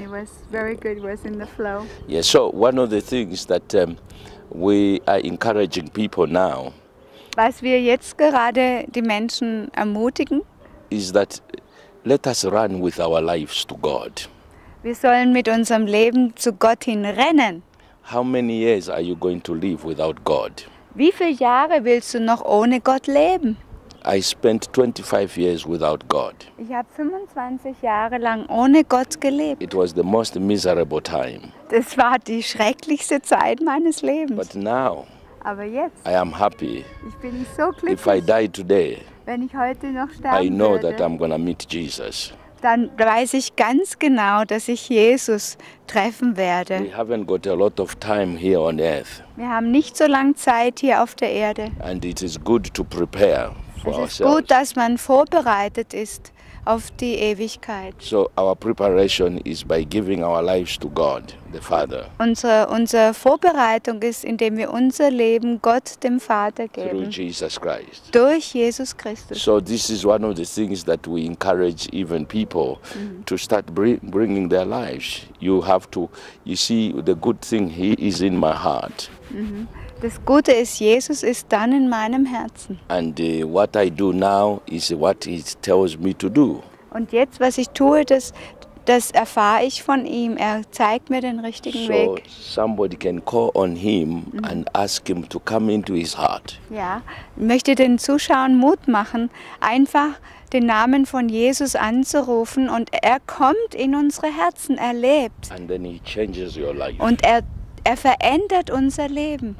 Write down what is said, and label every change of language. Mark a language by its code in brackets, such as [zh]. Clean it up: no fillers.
[en] It was very good. It was in the flow. Yeah, so one of the things that we are encouraging people now [de] Was wir jetzt gerade die Menschen ermutigen, [en] is that let us run with our lives to God. [de] wir sollen mit unserem Leben zu Gott hin rennen. [en] How many years are you going to live without God? [de] Wie viele Jahre willst du noch ohne Gott leben? [en] I spent 25 years without God. [de] Ich habe 25 Jahre lang ohne Gott gelebt. [en] It was the most miserable time. [de] Das war die schrecklichste Zeit meines Lebens. [en] But now [de] Aber jetzt, [en] I am happy. [de] ich bin so [en] If I [de] glücklich, [en] die today, [de] wenn ich heute noch [en] I [de] sterben [en] know that [de] würde, [en] I'm going to meet Jesus. [de] dann weiß ich ganz genau, dass ich Jesus treffen werde. [en] We haven't got a lot of time here on earth, [de] Wir haben nicht so lange Zeit hier auf der Erde. [en] and it is good to prepare for [de] Es ist [en] ourselves. [de] gut, dass man vorbereitet ist auf die Ewigkeit. [en] So our preparation is by giving our lives to God, the Father, [de] Unsere Vorbereitung ist, indem wir unser Leben Gott, dem Vater, [en] through [de] geben. [en] Jesus Christ. [de] Durch Jesus Christus. [en] So this is one of the things that we encourage even people to start bringing their lives. You see, the good thing, He is in my heart. [de] Das Gute ist, Jesus ist dann in meinem Herzen. [en] And what I do now is what He tells me to do. [de] Und jetzt, was ich tue, das erfahre ich von ihm. Er zeigt mir den richtigen [en] So [de] Weg. [en] somebody can call on Him and ask Him to come into his heart. [de] Ja, ich möchte den Zuschauern Mut machen, einfach den Namen von Jesus anzurufen und er kommt in unsere Herzen, er lebt [en] And then He changes your life [de] und er verändert unser Leben